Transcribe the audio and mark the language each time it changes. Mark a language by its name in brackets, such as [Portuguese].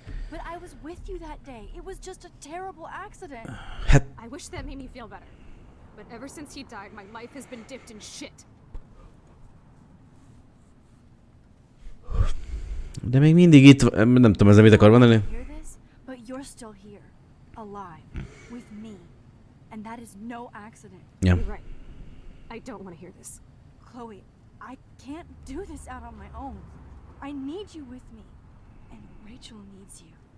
[English] But I was with you that day. It was just a terrible accident. [Hungarian] Hát... [English] I wish that made me feel better. But ever since he died, my life has been dipped in shit. [Hungarian] De még mindig itt, nem tudom, ezzel mit akar mondani. [English] But you're still here, alive, with me, and that is no accident. Yeah. You're right. I don't want to hear this. Chloe, I can't do this out on my own. I need you with me, and Rachel needs you.